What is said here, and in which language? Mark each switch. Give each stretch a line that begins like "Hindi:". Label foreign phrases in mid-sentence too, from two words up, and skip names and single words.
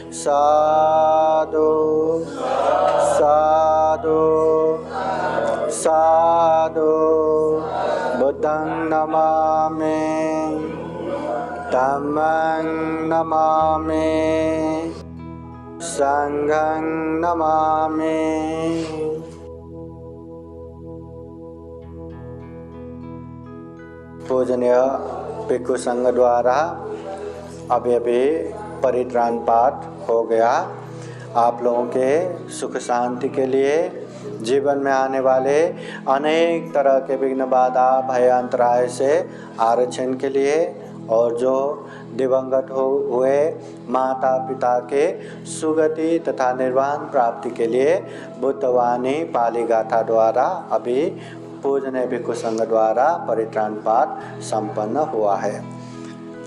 Pali: Sadhu Sadhu Sadhu Buddhang namami Dhammang namami Sanghang namami
Hindi: पूजनीय भिक्षु संघ द्वारा अभी परित्राण पाठ हो गया। आप लोगों के सुख शांति के लिए जीवन में आने वाले अनेक तरह के विघ्न बाधा भय अंतराय से आरक्षण के लिए और जो दिवंगत हुए माता पिता के सुगति तथा निर्वाण प्राप्ति के लिए बुद्धवाणी पाली गाथा द्वारा अभी पूजनीय भिक्षु संघ द्वारा परित्राण पाठ संपन्न हुआ है।